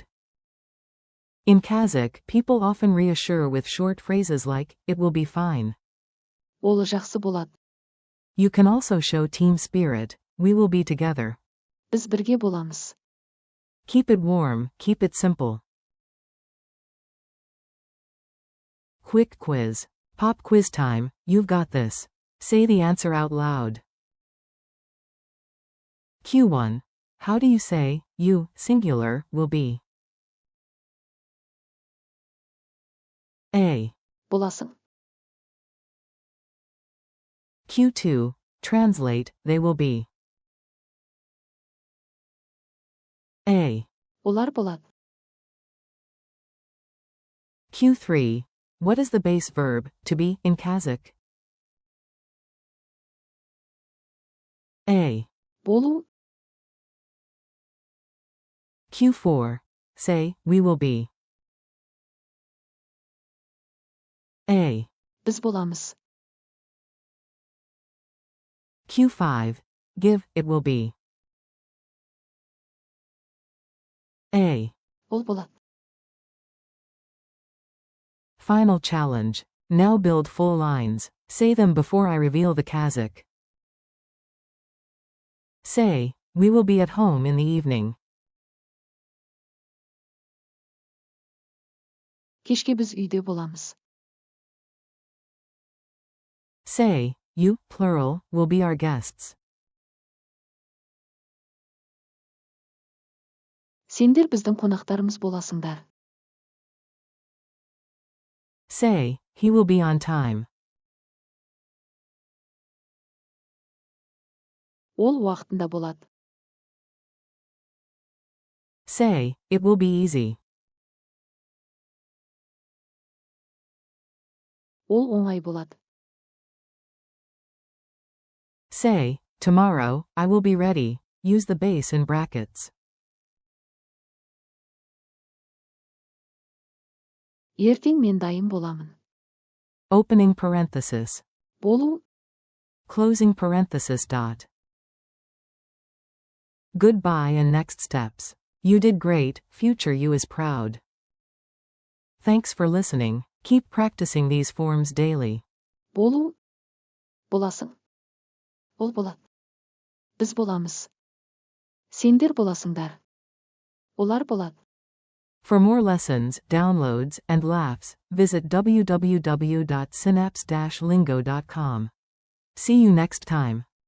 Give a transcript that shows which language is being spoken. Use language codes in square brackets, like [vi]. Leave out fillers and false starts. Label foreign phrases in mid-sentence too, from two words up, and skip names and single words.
[en] In Kazakh, people often reassure with short phrases like, it will be fine. [kk] ол жақсы болады. [en] You can also show team spirit, we will be together. [kk] Біз бірге боламыз. [en] Keep it warm, keep it simple. Quick quiz. Pop quiz time, you've got this. Say the answer out loud. Q1. How do you say, you, singular, will be? A. [kk] боласың. [en] Q2. Translate, they will be. A. [kk] Олар болады. [en] Q3. What is the base verb, to be, in Kazakh? A. [kk] болу, [en] Q4. Say, we will be. A. [kk] Біз боламыз. [en] Q5. Give, it will be. A. [kk] Ол болады. [en] Final challenge. Now build full lines. Say them before I reveal the Kazakh. Say, we will be at home in the evening. [kk] Кешке біз үйде боламыз. [en] Say, you, plural, will be our guests. [kk] Сендер біздің қонақтарымыз боласыңдар. [en] Say, he will be on time. [kk] Ол уақытында болады. [en] Say, it will be easy. [kk] Ол оңай болады. [en] Say, tomorrow, I will be ready. Use the base in brackets. [kk] Ертең мен дайын боламын. [en] Opening parenthesis. [kk] Болу, [en] Closing parenthesis. Dot. Goodbye and next steps. You did great, future you is proud. Thanks for listening. Keep practicing these forms daily. [kk] болу, боласың. Ол болады. Біз боламыз. Сендер боласыңдар. Олар болады. [en] For more lessons, downloads, and laughs, visit www.synapse-lingo.com. See you next time.